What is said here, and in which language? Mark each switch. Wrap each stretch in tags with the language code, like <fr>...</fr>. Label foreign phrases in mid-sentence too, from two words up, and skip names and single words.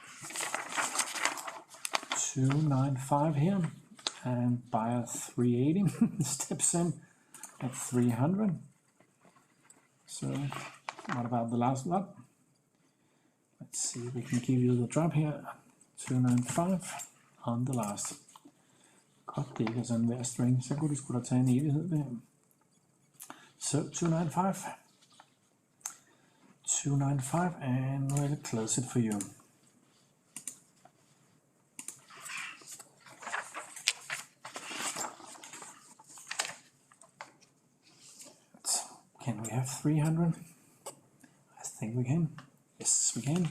<en>295 here, and buyer 380 steps in at 300. So what about the last lot? Let's see if we can give you the drop here. 295 on the last.</en> <da>Godt, det ikke er sådan hver string, så kunne det sgu da tage en evighed det her. Så 295.</da> <en>295, and we'll close it for you. Can we have 300? I think we can. Yes, we can.</en>